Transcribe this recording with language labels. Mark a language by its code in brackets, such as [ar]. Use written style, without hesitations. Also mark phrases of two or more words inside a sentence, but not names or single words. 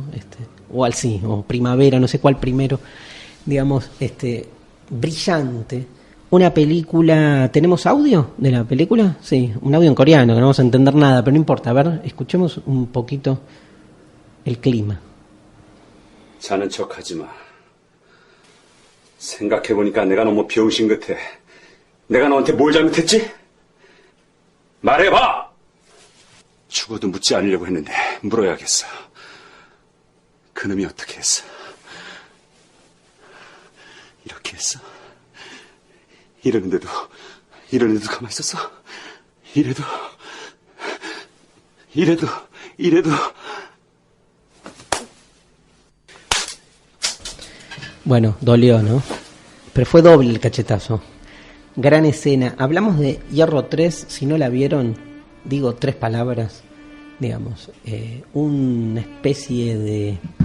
[es] O Primavera, no sé cuál primero, digamos, brillante. Una película, ¿tenemos audio de la película? Sí, un audio en coreano, que no vamos a entender nada, pero no importa. A ver, escuchemos un poquito el clima. [ko] 자는 척하지 마. 생각해보니까 내가 너무 병신 같아. 내가 너한테 뭘 잘못했지? 말해봐! 죽어도 묻지 않으려고 했는데 물어야겠어. 그놈이 어떻게 했어? 이렇게 했어? 이러는데도 가만히 있었어? 이래도 [es] Bueno, dolió, ¿no? Pero fue doble el cachetazo. Gran escena. Hablamos de Hierro 3, si no la vieron, digo 3 palabras, digamos, una especie de...